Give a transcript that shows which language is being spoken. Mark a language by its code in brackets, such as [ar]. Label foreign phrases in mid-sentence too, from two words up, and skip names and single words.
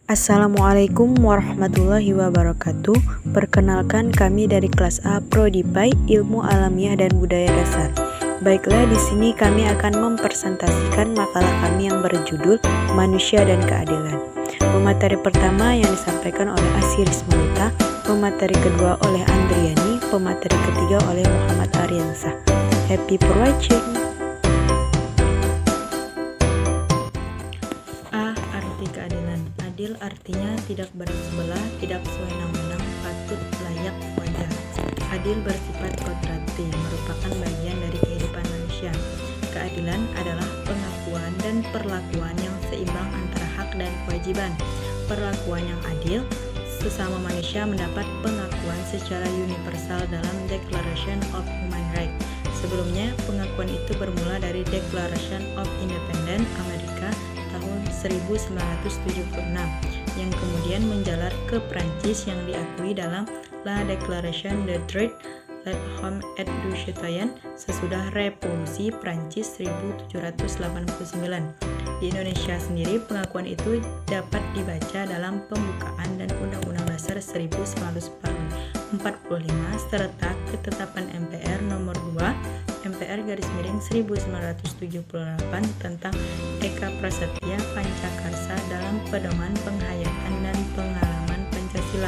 [id] Assalamualaikum warahmatullahi wabarakatuh. Perkenalkan, kami dari kelas A Prodi PAI Ilmu Alamiah dan Budaya Dasar. Baiklah, di sini kami akan mempresentasikan makalah kami yang berjudul Manusia dan Keadilan. Pemateri pertama yang disampaikan oleh Asiris Malita, pemateri kedua oleh Andriani, pemateri ketiga oleh Muhammad Aryansah. [en] Happy for watching. A. [id] Arti keadilan. Adil artinya tidak bersebelah, tidak sewenang-wenang, patut, layak, wajar. Adil bersifat kodrati, merupakan bagian dari kehidupan manusia. Keadilan adalah pengakuan dan perlakuan yang seimbang antara hak dan kewajiban. Perlakuan yang adil, sesama manusia mendapat pengakuan secara universal dalam Declaration of Human Rights. Sebelumnya, pengakuan itu bermula dari Declaration of Independence Amerika tahun 1976 yang kemudian menjalar ke Prancis yang diakui dalam La Déclaration des Droits de l'Homme et du Citoyen sesudah Revolusi Prancis 1789. Di Indonesia sendiri, pengakuan itu dapat dibaca dalam pembukaan dan Undang-Undang Dasar 1945 serta Ketetapan MPR nomor 2 MPR/1978 tentang Eka Prasetya Pancakarsa dalam pedoman penghayatan dan pengalaman Pancasila.